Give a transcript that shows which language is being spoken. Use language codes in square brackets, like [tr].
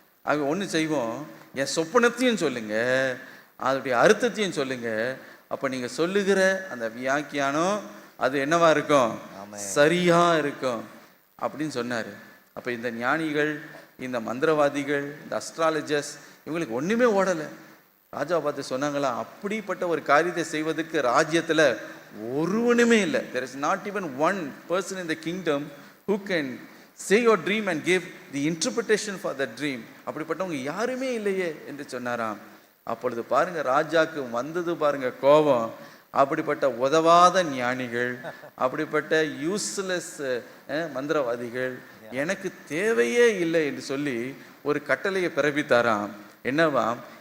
[ta] ஆக ஒன்று செய்வோம், என் சொப்பனத்தையும் சொல்லுங்க, அதோடைய அர்த்தத்தையும் சொல்லுங்க, அப்போ நீங்கள் சொல்லுகிற அந்த வியாக்கியானம் அது என்னவா இருக்கும்? சரியா இருக்கும் அப்படின்னு சொன்னார். அப்போ இந்த ஞானிகள், இந்த மந்திரவாதிகள், இந்த அஸ்ட்ராலஜர்ஸ், இவங்களுக்கு ஒன்றுமே ஓடலை. ராஜாவை பார்த்து சொன்னாங்களா, அப்படிப்பட்ட ஒரு காரியத்தை செய்வதற்கு ராஜ்யத்தில் ஒருவனுமே இல்லை. [en] There is not even one person in the kingdom who can say your dream and give the interpretation for that dream. [ta] அப்படிப்பட்டவங்க யாருமே இல்லையே என்று சொன்னாராம். அப்பொழுது பாருங்க, ராஜாக்கு வந்தது பாருங்க கோபம். அப்படிப்பட்ட உதவாத ஞானிகள், அப்படிப்பட்ட யூஸ்லெஸ் மந்திரவாதிகள் எனக்கு தேவையே இல்லை என்று சொல்லி ஒரு கட்டளையை பிறப்பித்தாராம். என்னவாம்?